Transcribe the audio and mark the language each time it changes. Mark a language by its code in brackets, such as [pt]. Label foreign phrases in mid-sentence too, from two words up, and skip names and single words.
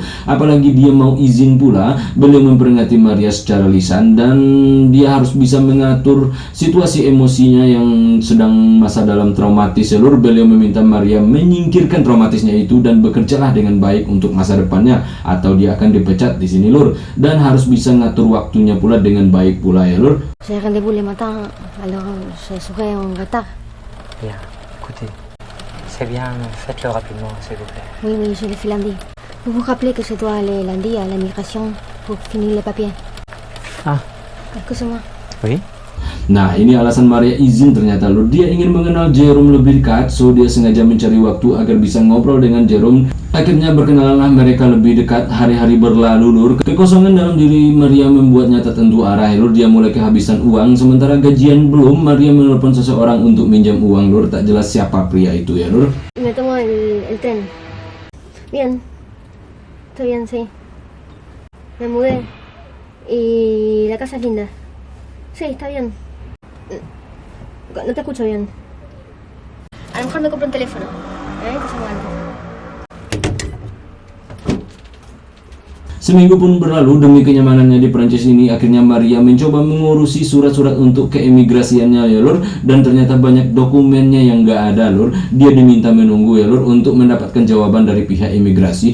[id] Apalagi dia mau izin pula. Beliau memperingati Maria secara lisan dan dia harus bisa mengatur situasi emosinya yang sedang masa dalam traumatis ya lur. Beliau meminta Maria menyingkirkan traumatisnya itu dan bekerjalah dengan baik untuk masa depannya, atau dia akan dipecat di sini lur. Dan harus bisa ngatur waktunya pula dengan baik pula ya lur. [fr] J'ai rendez-vous le matin, alors je serai en retard. Bien, écoutez, c'est bien, faites-le rapidement, s'il vous plaît. Oui, oui, je le fais lundi. Vous vous rappelez que je dois aller lundi à l'immigration pour finir les papiers? Ah. Excusez-moi. Oui. [id] Nah, ini alasan Maria izin ternyata lur. Dia ingin mengenal Jerome lebih dekat, so dia sengaja mencari waktu agar bisa ngobrol dengan Jerome. Akhirnya berkenalanlah mereka lebih dekat. Hari-hari berlalu lur. Kekosongan dalam diri Maria membuatnya tak tentu arah lur. Dia mulai kehabisan uang. Sementara gajian belum, Maria menelpon seseorang untuk minjam uang lur. Tak jelas siapa pria itu ya lur. [es] Me tomo el tren. Bien. Estoy bien, sí. Me mudé. Y la casa es linda. Sí, está bien. No te escucho bien. A lo mejor me compro un teléfono. Que se aguante. [id] Seminggu pun berlalu demi kenyamanannya di Prancis ini, akhirnya Maria mencoba mengurusi surat-surat untuk keimigrasiannya ya lur, dan ternyata banyak dokumennya yang gak ada lur. Dia diminta menunggu ya lur untuk mendapatkan jawaban dari pihak imigrasi.